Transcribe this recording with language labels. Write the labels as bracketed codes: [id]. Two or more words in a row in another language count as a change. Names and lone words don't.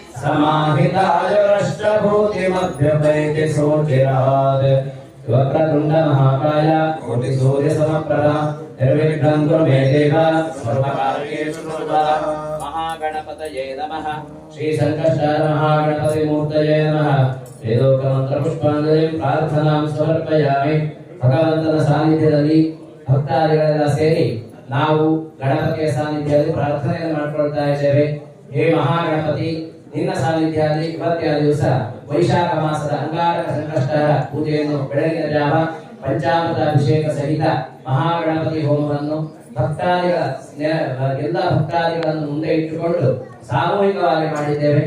[sa] समाहितायुरष्टभूतिमभ्युपैति सोचिरात् वक्रतुण्डमहाकाय कोटिसूर्यसमप्रभा निर्विघ्नं कुरु मे देव सर्वकार्येषु सर्वदा महागणपतये नमः श्रीसङ्कष्टाय महागणपतिमूर्तये नमः ವೇದೋಕ್ತಮಂತ್ರಪುಷ್ಪಾಂಜಲಿಂ ಪ್ರಾರ್ಥನಾಂ ಸಮರ್ಪಯಾಮಿ. [kn] ಭಗವಂತನ ಸಾನ್ನಿಧ್ಯದಲ್ಲಿ ಭಕ್ತಾದಿಗಳೆಲ್ಲ ಸೇರಿ ನಾವು ಗಣಪತಿಯ ಸಾನ್ನಿಧ್ಯದಲ್ಲಿ ಪ್ರಾರ್ಥನೆಯನ್ನು ಮಾಡಿಕೊಳ್ತಾ ಇದ್ದೇವೆ. ಹೇ ಮಹಾಗಣಪತಿ, ನಿನ್ನ ಸಾನ್ನಿಧ್ಯದಲ್ಲಿ ಇವತ್ತಿನ ದಿವಸ ವೈಶಾಖ ಮಾಸದ ಅಂಗಾರಕ ಸಂಕಷ್ಟರ ಪೂಜೆಯನ್ನು ಬೆಳಗಿನ ಜಾವ ಪಂಚಾಮೃತ ಅಭಿಷೇಕ ಸಹಿತ ಮಹಾಗಣಪತಿ ಹೋಮವನ್ನು ಎಲ್ಲ ಭಕ್ತಾದಿಗಳನ್ನು ಮುಂದೆ ಇಟ್ಟುಕೊಂಡು ಸಾಮೂಹಿಕವಾಗಿ ಮಾಡಿದ್ದೇವೆ.